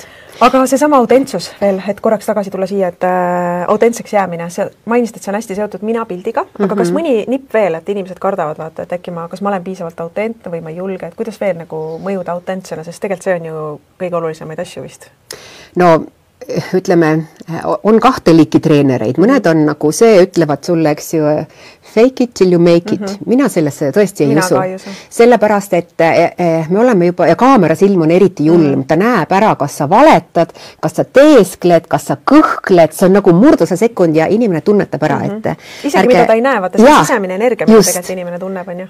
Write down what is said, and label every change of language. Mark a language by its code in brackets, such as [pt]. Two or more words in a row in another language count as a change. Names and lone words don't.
[et] Aga see sama autentsus veel, et korraks tagasi tulla siia, et autentseks jäämine, mainisid, et see on hästi seotud mina pildiga, aga kas mõni nipp veel, et inimesed kardavad, vaata, et äkki kas ma olen piisavalt autentne või ma ei julge, et kuidas veel nagu mõjuda autentsena, sest tegelikult see on ju kõige olulisemaid asju vist. No ütleme, on kahte liiki treenereid, mõned on nagu see, ütlevad sulle, eks ju, [en] fake it till you make it. [et] Mina sellesse tõesti ei usu. Sellepärast, et me oleme juba, ja kaamera silm on eriti julm, ta näeb ära, kas sa valetad, kas sa teeskled, kas sa kõhkled, see on nagu murduse sekund ja inimene tunnetab ära, et isegi mida ta ei näe, vaata see sisemine energia, mida tegelikult inimene tunneb, on ju.